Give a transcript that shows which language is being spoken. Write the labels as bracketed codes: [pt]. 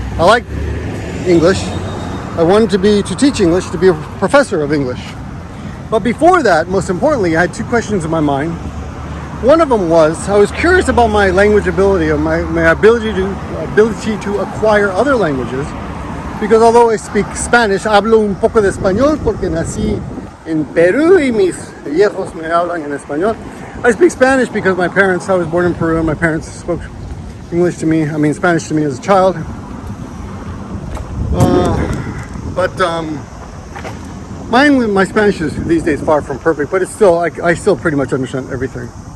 [en] I like English. I wanted to teach English, to be a professor of English. But before that, most importantly, I had two questions in my mind. One of them was, I was curious about my language ability, or my ability to acquire other languages. Because although I speak Spanish, [es] hablo un poco de español porque nací en Perú y mis viejos me hablan en español. [en] I speak Spanish because I was born in Peru and my parents spoke Spanish to me as a child. My Spanish is these days far from perfect, but it's still, I still pretty much understand everything.